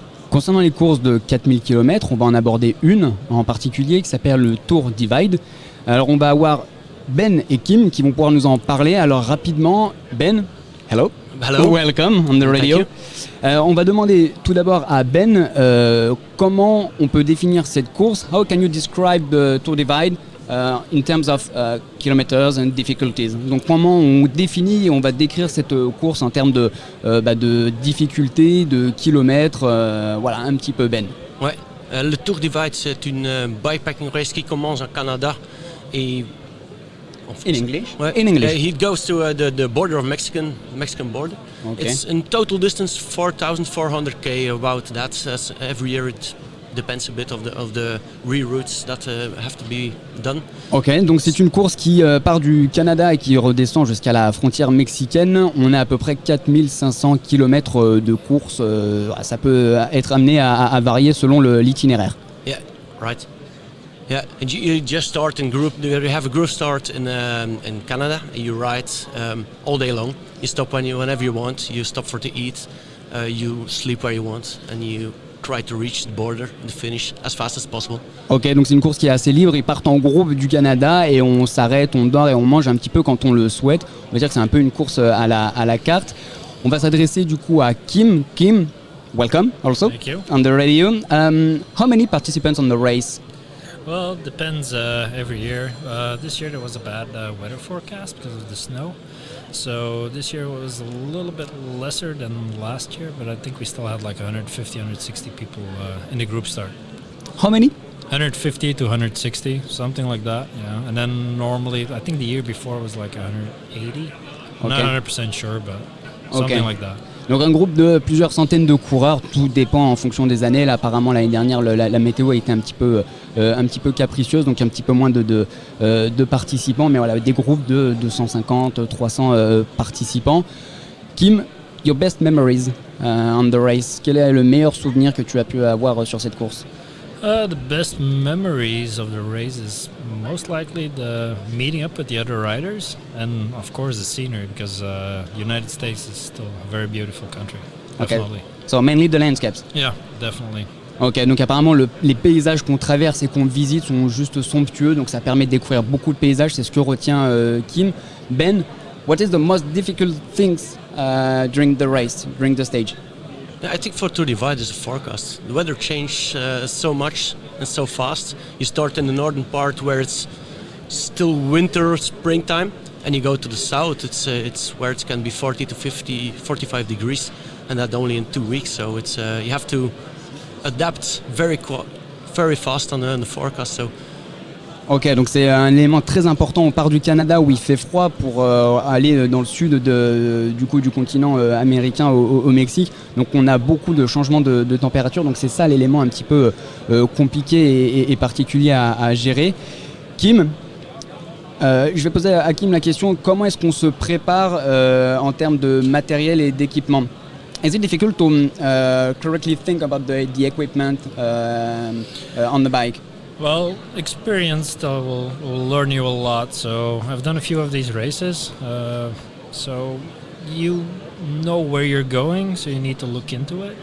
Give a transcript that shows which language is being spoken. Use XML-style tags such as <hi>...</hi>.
<fr>Concernant les courses de 4000 km, on va en aborder une en particulier qui s'appelle le Tour Divide. Alors on va avoir Ben et Kim qui vont pouvoir nous en parler. Alors rapidement, Ben, hello.</fr> <en>Hello. Welcome on the radio.</en> <fr>On va demander tout d'abord à Ben comment on peut définir cette course.</fr> <en>How can you describe the Tour Divide in terms of kilometers and difficulties.</en> <fr>Donc comment on définit et on va décrire cette course en termes de difficultés, de kilomètres, voilà un petit peu Ben. Ouais, le Tour Divide c'est une bikepacking race qui commence au Canada et</fr> <en>in English.</en> <fr>Ouais,</fr> <en>in English. It goes to the border of Mexican border. Okay. It's in total distance 4,400 km about that. Every year it depends a bit of the reroutes that have to be done.</en> <fr>Ok, donc c'est une course qui part du Canada et qui redescend jusqu'à la frontière mexicaine. On a à peu près 4500 km de course. Ça peut être amené à varier selon l'itinéraire.</fr> <en>Yeah, right. Yeah, and you just start in group. You have a group start in Canada. And you ride all day long. You stop whenever you want. You stop to eat. You sleep where you want, and you try to reach the border, the finish as fast as possible.</en> <fr>Ok, donc c'est une course qui est assez libre. Ils partent en groupe du Canada et on s'arrête, on dort et on mange un petit peu quand on le souhaite. On va dire que c'est un peu une course à la carte. On va s'adresser du coup à Kim.</fr> <en>Kim, welcome also. Thank you. On the radio. How many participants on the race? Well, it depends every year. This year there was a bad weather forecast because of the snow. So this year was a little bit lesser than last year, but I think we still had like 150, 160 people in the group start. How many? 150 to 160, something like that, yeah. And then normally, I think the year before was like 180. I'm not 100% sure, but something like that.</en> <fr>Donc un groupe de plusieurs centaines de coureurs, tout dépend en fonction des années. Là, apparemment l'année dernière, la météo a été un petit peu capricieuse, donc un petit peu moins de participants, mais voilà, des groupes de 250, 300 participants.</fr> <en>Kim, your best memories on the race.</en> <fr>Quel est le meilleur souvenir que tu as pu avoir sur cette course?</fr> <en>The best memories of the race is most likely the meeting up with the other riders, and of course the scenery, because United States is still a very beautiful country. Definitely. Okay. So mainly the landscapes. Yeah, definitely. Ok, donc apparemment les paysages qu'on traverse et qu'on visite sont juste somptueux, donc ça permet de découvrir beaucoup de paysages, c'est ce que retient Kim. Ben, what is the most difficult things during the race, during the stage? I think for Tour Divide is the forecast. The weather changes so much and so fast. You start in the northern part where it's still winter, springtime, and you go to the south. It's where it can be 40 to 50, 45 degrees, and that only in 2 weeks. So it's you have to adapt very fast on the forecast. So.</en> <fr>Ok, donc c'est un élément très important. On part du Canada où il fait froid pour aller dans le sud du continent américain au Mexique. Donc on a beaucoup de changements de température. Donc c'est ça l'élément un petit peu compliqué et particulier à gérer. Kim, je vais poser à Kim la question, comment est-ce qu'on se prépare en termes de matériel et d'équipement?</fr> <en>Is it difficult to correctly think about the equipment on the bike? Well, experience will learn you a lot. So I've done a few of these races. So you know where you're going, so you need to look into it.</en>